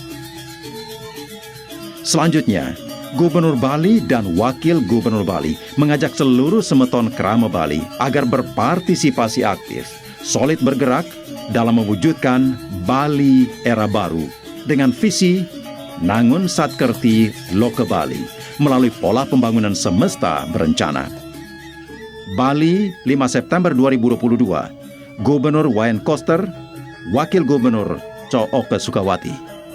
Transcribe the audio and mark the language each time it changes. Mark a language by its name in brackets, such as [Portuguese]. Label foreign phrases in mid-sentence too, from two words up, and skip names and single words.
[Indonesian] Selanjutnya, Gubernur Bali dan Wakil Gubernur Bali mengajak seluruh semeton Krama Bali agar berpartisipasi aktif, solid bergerak dalam mewujudkan Bali era baru dengan visi Nangun Satkerti Loke Bali melalui pola pembangunan semesta berencana. Bali, 5 September 2022, Gubernur Wayan Koster, Wakil Gubernur Co Oke Sukawati.